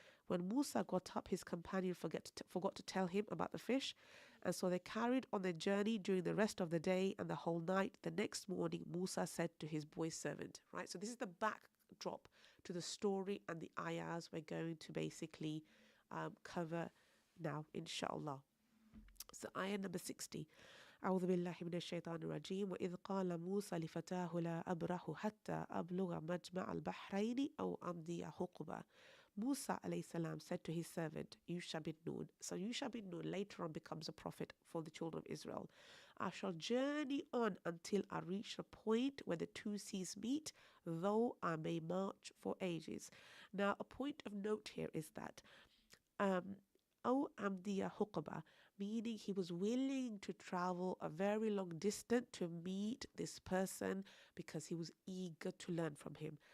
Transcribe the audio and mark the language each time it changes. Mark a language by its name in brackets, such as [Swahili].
[English] When Musa got up, his companion forgot to tell him about the fish, and so they carried on their journey during the rest of the day and the whole night. The next morning, Musa said to his boy servant, right? So this is the backdrop to the story and the ayahs we're going to basically cover now, inshallah. So ayah number 60. [Arabic] أعوذ بالله من الشيطان الرجيم وإذ قال موسى لفتاه لا أبرح حتى أبلغ مجمع البحرين أو أمضي حقبا. [English] Musa alayhi salam said to his servant Yusha bin Nun. So Yusha bin Nun later on becomes a prophet for the children of Israel. I shall journey on until I reach a point where the two seas meet, though I may march for ages. Now a point of note here is that O Amdiya Huqaba, meaning he was willing to travel a very long distance to meet this person because he was eager to learn from him.